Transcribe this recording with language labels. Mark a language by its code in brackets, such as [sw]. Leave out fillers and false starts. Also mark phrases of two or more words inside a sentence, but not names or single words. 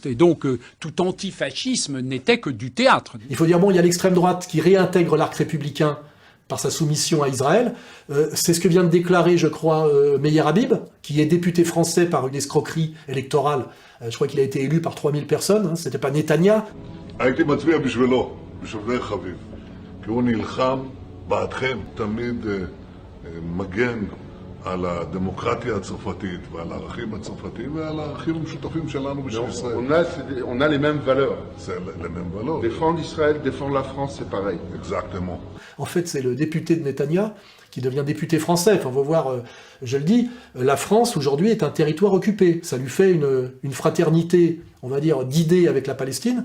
[fr] Et donc, tout antifascisme n'était que du théâtre. Il faut dire, bon, il y a l'extrême droite qui réintègre l'arc républicain par sa soumission à Israël. C'est ce que vient de déclarer, je crois, Meyer Habib, qui est député français par une escroquerie électorale. Je crois qu'il a été élu par 3000 personnes, hein, c'était pas Netanya. [he] הייתי מצביע בשבילו, בשביל חביב. כי הוא נלחם בעדכם, תמיד מגן על הדמוקרטיה הצרפתית ועל הערכים הצרפתיים ועל הערכים המשותפים שלנו בשביל ישראל. [fr] On a les mêmes valeurs. C'est les mêmes valeurs. Défendre Israël, défendre la France, c'est pareil. Exactement. En fait, c'est le député de Netanya qui devient député français. Enfin, on va voir, je le dis, la France aujourd'hui est un territoire occupé. Ça lui fait une fraternité, on va dire, d'idées avec la Palestine.